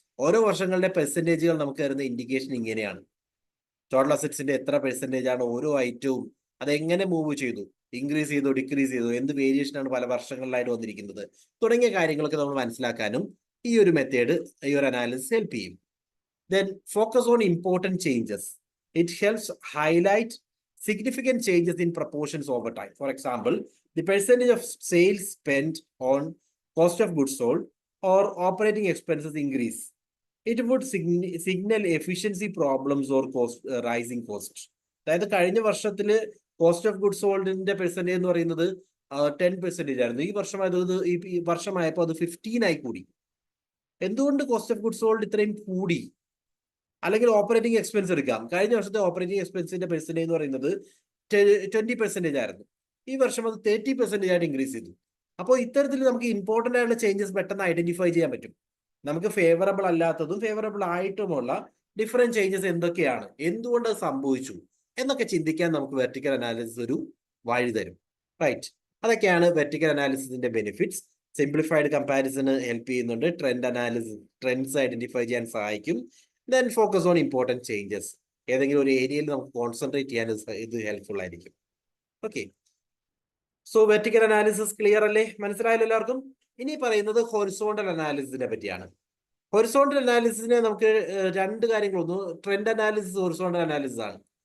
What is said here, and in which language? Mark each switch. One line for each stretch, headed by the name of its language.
Malayalam: ഓരോ വർഷങ്ങളുടെ പെർസെൻറ്റേജുകൾ നമുക്ക് തരുന്ന ഇൻഡിക്കേഷൻ ഇങ്ങനെയാണ്. ടോട്ടൽ അസറ്റ്സിന്റെ എത്ര പെർസെൻറ്റേജ് ആണ് ഓരോ ഐറ്റവും, അതെങ്ങനെ മൂവ് ചെയ്തു, ഇൻക്രീസ് ചെയ്തോ ഡിക്രീസ് ചെയ്തോ, എന്ത് വേരിയേഷൻ ആണ് പല വർഷങ്ങളിലായിട്ട് വന്നിരിക്കുന്നത് തുടങ്ങിയ കാര്യങ്ങളൊക്കെ നമ്മൾ മനസ്സിലാക്കാനും ഈ ഒരു മെത്തേഡ്, ഈ ഒരു അനാലിസിസ് ഹെൽപ്പ് ചെയ്യും.
English: Then focus on important changes. It helps highlight significant changes in proportions over time. For example, the percentage of sales spent on cost of goods sold or operating expenses increase. It would signal efficiency problems or rising costs.
Malayalam: അതായത് കഴിഞ്ഞ വർഷത്തിൽ cost of goods സോൾഡിന്റെ percentage എന്ന് പറയുന്നത് 10% ആയിരുന്നു. ഈ വർഷമായപ്പോൾ അത് 15 ആയി കൂടി. എന്തുകൊണ്ട് കോസ്റ്റ് ഓഫ് ഗുഡ്സ് സോൾഡ് ഇത്രയും കൂടി? അല്ലെങ്കിൽ ഓപ്പറേറ്റിംഗ് എക്സ്പെൻസ് എടുക്കാം. കഴിഞ്ഞ വർഷത്തെ ഓപ്പറേറ്റിംഗ് എക്സ്പെൻസിന്റെ പെർസെൻറ്റേജ് എന്ന് പറയുന്നത് 20% ആയിരുന്നു. ഈ വർഷം അത് 30% ആയിട്ട് ഇൻക്രീസ് ചെയ്തു. അപ്പോൾ ഇത്തരത്തിൽ നമുക്ക് ഇമ്പോർട്ടൻ്റ് ആയിട്ടുള്ള ചേഞ്ചസ് പെട്ടെന്ന് ഐഡന്റിഫൈ ചെയ്യാൻ പറ്റും. നമുക്ക് ഫേവറബിൾ അല്ലാത്തതും ഫേവറബിൾ ആയിട്ടുമുള്ള ഡിഫറെന്റ് ചേഞ്ചസ് എന്തൊക്കെയാണ്, എന്തുകൊണ്ട് അത് സംഭവിച്ചു എന്നൊക്കെ ചിന്തിക്കാൻ നമുക്ക് വെർട്ടിക്കൽ അനാലിസിസ് ഒരു വഴി തരും. റൈറ്റ്, അതൊക്കെയാണ് വെർട്ടിക്കൽ അനാലിസിസിന്റെ ബെനിഫിറ്റ്സ്. സിംപ്ലിഫൈഡ് കമ്പാരിസണ് ഹെൽപ്പ് ചെയ്യുന്നുണ്ട്. ട്രെൻഡ്സ് ഐഡന്റിഫൈ ചെയ്യാൻ സഹായിക്കും.
English: Then focus on important changes.
Malayalam: ഏതെങ്കിലും ഒരു ഏരിയയിൽ നമുക്ക് കോൺസെൻട്രേറ്റ് ചെയ്യാൻ ഇത് ഹെൽപ്ഫുൾ ആയിരിക്കും. Okay, so vertical analysis clear അല്ലേ? മനസ്സിലായല്ലോ എല്ലാവർക്കും? ഇനി പറയുന്നത് ഹൊറിസോണ്ടൽ അനാലിസിസിനെ പറ്റിയാണ്. ഹൊറിസോണ്ടൽ അനാലിസിസിനെ നമുക്ക് രണ്ട് കാര്യങ്ങളൊന്നു, ട്രെൻഡ് അനാലിസിസ് ഹൊറിസോണ്ടൽ അനാലിസിസ് ആണ്.